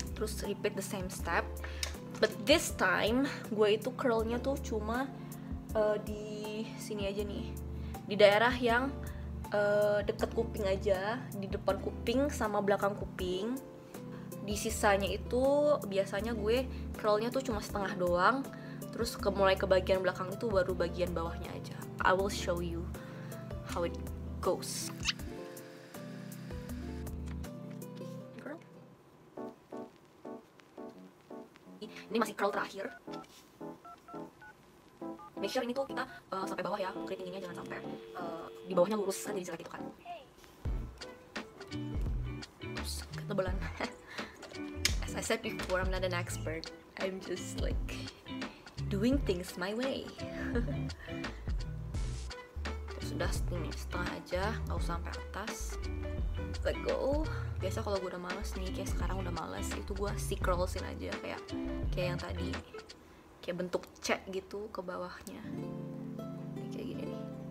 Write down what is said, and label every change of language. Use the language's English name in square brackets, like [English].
[Indonesian] Terus [English] repeat the same step, but this time [Indonesian] gue itu curlnya tuh cuma di sini aja nih, di daerah yang deket kuping aja, di depan kuping sama belakang kuping. Di sisanya itu biasanya gue curlnya tuh cuma setengah doang, terus mulai ke bagian belakang itu baru bagian bawahnya aja. [English] I will show you how it goes. [Indonesian] Ini masih curl terakhir. [English] make sure [Indonesian] ini tuh kita sampai bawah ya, keriting ininya jangan sampai di bawahnya lurus kan jadi jelek gitu kan. Terus ketebalan. [English] As I said before, I'm not an expert. I'm just like doing things my way. [Indonesian] Sudah setengah aja, nggak usah sampai atas. [English] Let go. [Indonesian] Biasa kalau gue udah males nih, kayak sekarang udah males, itu gue scrollsin aja kayak yang tadi, kayak bentuk C gitu ke bawahnya, kayak gini nih.